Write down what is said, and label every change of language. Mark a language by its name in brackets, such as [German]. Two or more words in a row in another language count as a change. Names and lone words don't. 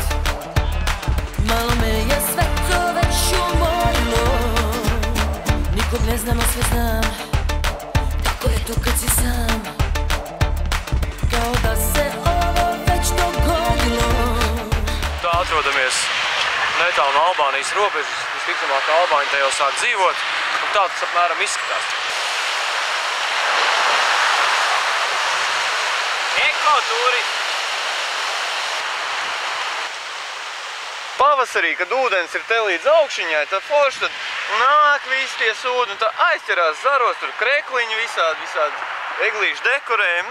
[Croatian] Malo me je sve to već umorilo. Nikog ne znam, a sve znam. Kako je to kad si sam? Kao da se ovo već dogodilo. [Latvian] Tā atrodamies netālu no Albānijas robežas. Visticamāk, ka Albāņi te jau sāk dzīvot. Un tā tas apmēram izskatās. Ekotūristi! Pavasarī, kad ūdens ir te līdz augšiņai, tad forši tad nāk visi tie sūdi un tā aizķerās zaros, tur krekliņi, visādi eglīšu dekorējumi.